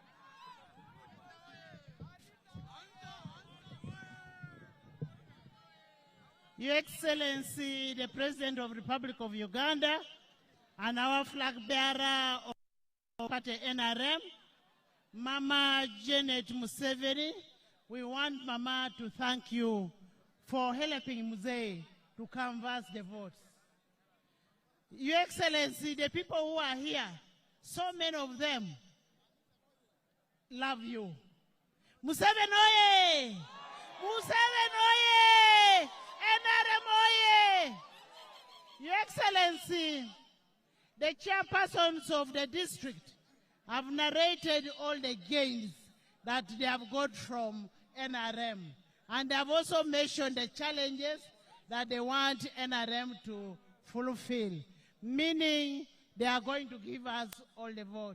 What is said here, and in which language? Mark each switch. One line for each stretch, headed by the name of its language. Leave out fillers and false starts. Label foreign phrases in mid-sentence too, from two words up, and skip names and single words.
English: Your Excellency, the President of the Republic of Uganda, and our flag bearer of party NRM, Mama Janet Museveni, we want Mama to thank you for helping Museveni to canvass the votes. Your Excellency, the people who are here, so many of them love you. Museveni oye! Museveni oye! NRM oye! Your Excellency, the chairpersons of the district have narrated all the gains that they have got from NRM. And they have also mentioned the challenges that they want NRM to fulfill, meaning they are going to give us all the vote.